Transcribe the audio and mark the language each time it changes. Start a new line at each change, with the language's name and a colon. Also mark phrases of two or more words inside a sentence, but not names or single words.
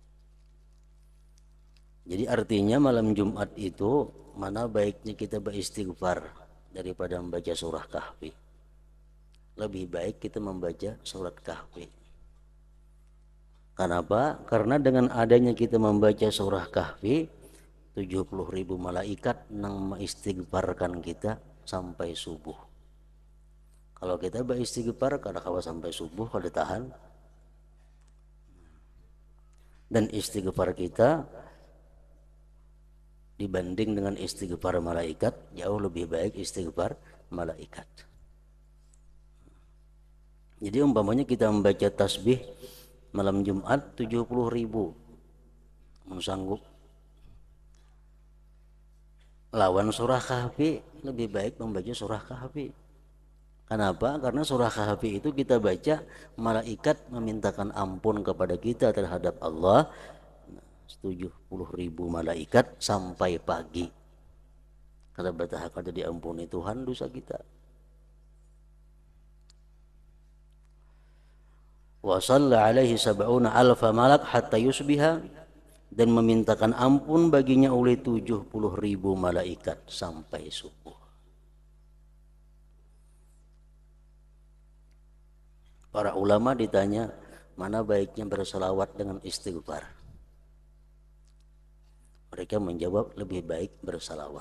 Indonesian: Jadi artinya malam Jumat itu mana baiknya kita beristighfar daripada membaca surah Kahfi. Lebih baik kita membaca surat Kahfi. Kenapa? Karena dengan adanya kita membaca surah Kahfi, 70.000 malaikat yang mengistighfarkan kita sampai subuh.
Banjar: Kalau kita beristighfar kada kawa sampai subuh kada tahan.
Indonesian: Dan istighfar kita dibanding dengan istighfar malaikat jauh lebih baik istighfar malaikat. Jadi umpamanya kita membaca tasbih malam Jumat 70.000 sanggup lawan surah Kahfi, lebih baik membaca surah Kahfi. Kenapa? Karena surah Kahfi itu kita baca, malaikat memintakan ampun kepada kita terhadap Allah 70.000 malaikat sampai pagi. Karena bertahap kada diampuni Tuhan dosa kita.
Arabic: Wa shalla alaihi sab'una alfa malak hatta yusbiha,
Indonesian: dan memintakan ampun baginya oleh 70.000 malaikat sampai subuh. Para ulama ditanya mana baiknya berselawat dengan istighfar. Mereka menjawab lebih baik berselawat.